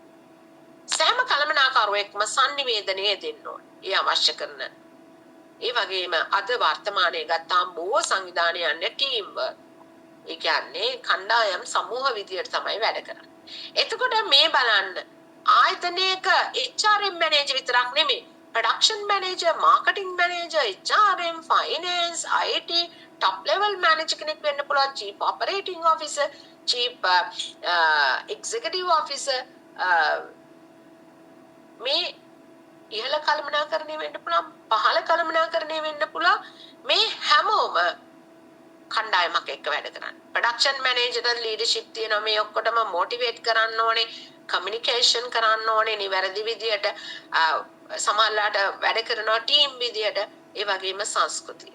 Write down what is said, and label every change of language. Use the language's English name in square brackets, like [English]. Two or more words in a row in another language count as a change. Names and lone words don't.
[Sinhala] සෑම කළමනාකරුවෙක්ම sannivedanaya දෙන්න ඕනේ. ඒ අවශ්‍ය කරන. ඒ වගේම අද වර්තමානයේ ගත්තාම බොහෝ සංවිධානය යන්නේ [English] team work. [Sinhala] ඒ කියන්නේ කණ්ඩායම් සමූහ විදියට තමයි වැඩ කරන්නේ. එතකොට මේ බලන්න ආයතනයක [English] HRM manager [Sinhala] විතරක් නෙමෙයි [English] production manager, marketing manager, HRM, finance, IT, top level manager [Sinhala] කෙනෙක් වෙන්න පුළුවන්, [English] chief operating officer, chief executive officer, [Sinhala] මේ ඉහළ කළමනාකරණය වෙන්න පුළුවන්, පහළ කළමනාකරණය වෙන්න පුළුවන්. මේ හැමෝම කණ්ඩායමක් එක්ක වැඩ කරන්න. [English] production managerට [Sinhala] ලීඩර්ෂිප් තියෙනවා. මේ ඔක්කොටම මොටිවේට් කරන්න ඕනේ, කමියුනිකේෂන් කරන්න ඕනේ නිවැරදි විදියට, සමහරලාට වැඩ කරනවා ටීම් විදියට, ඒ වගේම සංස්කෘතිය.